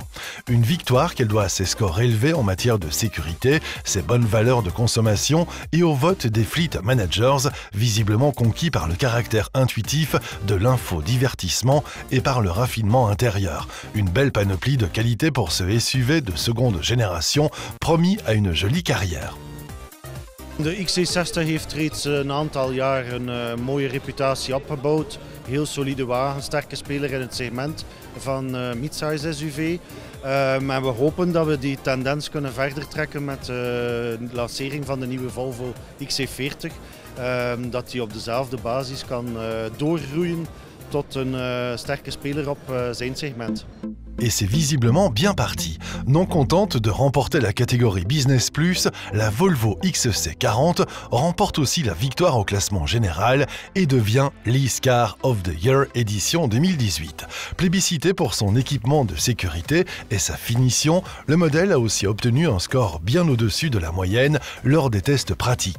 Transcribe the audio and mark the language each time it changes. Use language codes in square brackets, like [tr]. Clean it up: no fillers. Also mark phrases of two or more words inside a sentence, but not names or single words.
[fr] Une victoire qu'elle doit à ses scores élevés en matière de sécurité, ses bonnes valeurs de consommation et au vote des [en] fleet managers, [fr] visiblement conquis par le caractère intuitif de l'infodivertissement et par le raffinement intérieur. Une belle panoplie de qualité pour ce SUV de seconde génération, promis à une jolie carrière. [nl] De XC60 heeft reeds een aantal jaar een mooie reputatie opgebouwd. Heel solide wagen, sterke speler in het segment van [en] midsize SUV. [nl] En we hopen dat we die tendens kunnen verder trekken met de lancering van de nieuwe Volvo XC40. Dat die op dezelfde basis kan doorgroeien tot een sterke speler op zijn segment. [fr] Et c'est visiblement bien parti. Non contente de remporter la catégorie Business Plus, la Volvo XC40 remporte aussi la victoire au classement général et devient Lease Car of the Year édition 2018. Plébiscité pour son équipement de sécurité et sa finition, le modèle a aussi obtenu un score bien au-dessus de la moyenne lors des tests pratiques.